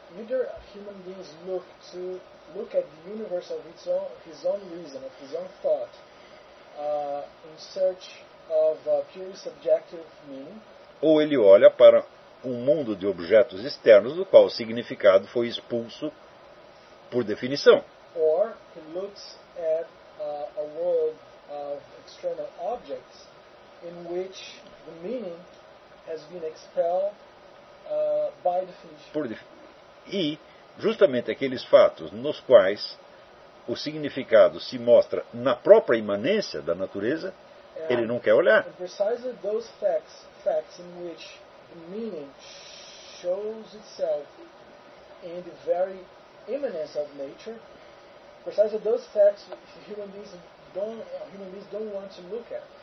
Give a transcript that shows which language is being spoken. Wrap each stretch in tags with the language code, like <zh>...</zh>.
<en>Either human beings look at the universe of his own reason, of his own thought, in search of a purely subjective meaning.</en> <pt>Ou ele olha para um mundo de objetos externos do qual o significado foi expulso por definição.</pt> <en>Or he looks at a world of external objects in which the meaning has been expelled by definition.</en> <pt>E justamente aqueles fatos nos quais o significado se mostra na própria imanência da natureza, ele não quer olhar.</pt> <en>And precisely those facts in which the meaning shows itself in the very imminence of nature, precisely those facts human beings don't want to look at.</en>